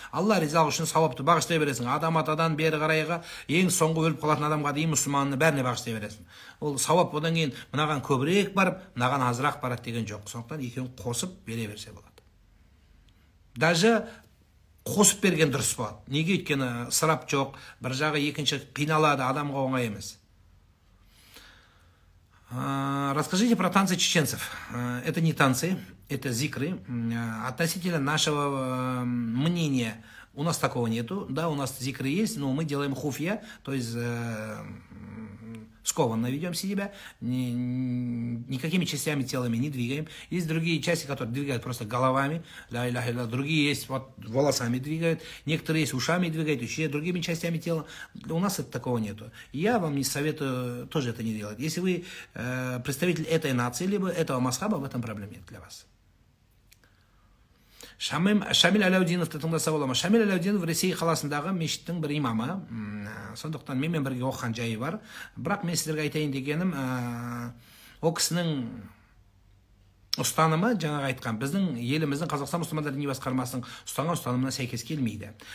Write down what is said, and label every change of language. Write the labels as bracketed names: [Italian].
[Kazakh] Алла ризалығы үшін сауапты бағыштай бересің. Адам атадан бері қарайға ең соңғы өліп қалатын адамға дейін мұсылманны бәріне бағыштай бересің. Ол сауап, одан кейін мынаған көбірек барып, мынаған азырақ барады деген жоқ. Сондықтан екеуін қосып бере берсе болады. Даже қосып берген дұрыс болады. Неге? Өйткені ысырап жоқ, бір жағы екінші қиналады, адамға оңай емес. [Russian] Расскажите про танцы чеченцев. Это не танцы, это зикры. Относительно нашего мнения, у нас такого нету. Да, у нас зикры есть, но мы делаем хуфья, то есть скованно ведем себя, никакими частями телами не двигаем. Есть другие части, которые двигают просто головами, другие есть вот волосами двигают, некоторые есть ушами двигают, еще другими частями тела. У нас такого нету. Я вам не советую тоже это не делать. Если вы представитель этой нации, либо этого масхаба, в этом проблем нет для вас. [Kazakh] Шамиль Аляудиновты тыңдаса бола ма? Шамиль Аляудинов Ресей қаласындағы мешіттің бір имамы. Сондықтан менімен бірге оқыған жайы бар. Бірақ мен сіздерге айтайын дегенім, о кісінің ұстанымы, жаңағы айтқан, біздің еліміздің Қазақстан мұсылмандар діни басқармасының ұстанған ұстанымына сәйкес келмейді.